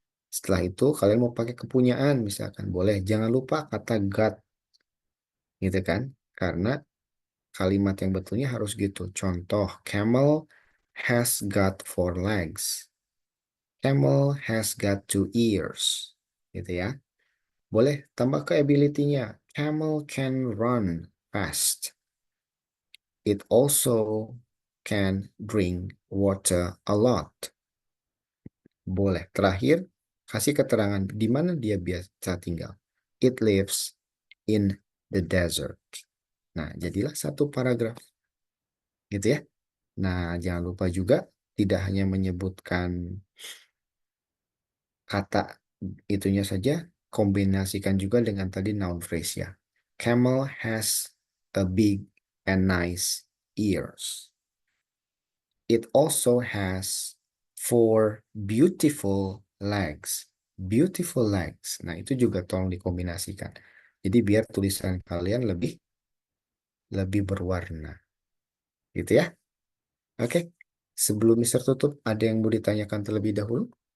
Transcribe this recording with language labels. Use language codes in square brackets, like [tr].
[id] Setelah itu kalian mau pakai kepunyaan misalkan. Boleh. Jangan lupa kata God. Gitu kan. Karena kalimat yang betulnya harus gitu. Contoh, [en] camel has got 4 legs. Camel has got 2 ears. [id] Gitu ya. Boleh tambah ke ability-nya. [en] Camel can run fast. It also can drink water a lot. [id] Boleh. Terakhir, kasih keterangan di mana dia biasa tinggal. [en] It lives in the desert. [id] Nah, jadilah 1 paragraf. Gitu ya. Nah, jangan lupa juga tidak hanya menyebutkan kata itunya saja, kombinasikan juga dengan tadi noun phrase ya. [en] Camel has a big and nice ears. It also has 4 beautiful legs. Beautiful legs. [id] Nah, itu juga tolong dikombinasikan. Jadi biar tulisan kalian lebih berwarna. Gitu ya. Oke. Sebelum Mister tutup, ada yang mau ditanyakan terlebih dahulu?